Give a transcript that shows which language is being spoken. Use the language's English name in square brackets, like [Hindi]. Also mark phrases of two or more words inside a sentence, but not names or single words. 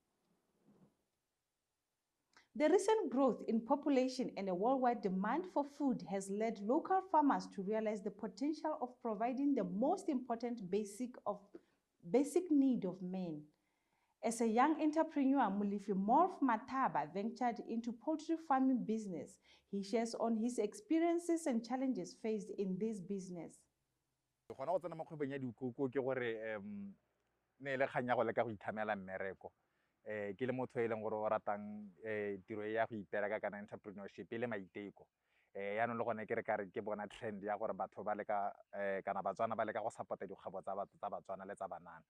[English] The recent growth in population and a worldwide demand for food has led local farmers to realize the potential of providing the most important basic need of men. As a young entrepreneur, Mulifi Morph Mataba ventured into poultry farming business. He shares on his experiences and challenges faced in this business. [Tswana] Gona go tsena mo kgwebong ya dikoko ke gore ne le kganya go leka go ithamela mmereko. Ke le motho e leng gore o ratang tiro ya go ipela ka kana entrepreneurship le maiteko. Ya no le gone ke re ka re ke bona trend ya gore batho ba leka kana batswana ba leka go support dikgwebo tsa batho tsa batswana le tsa banana.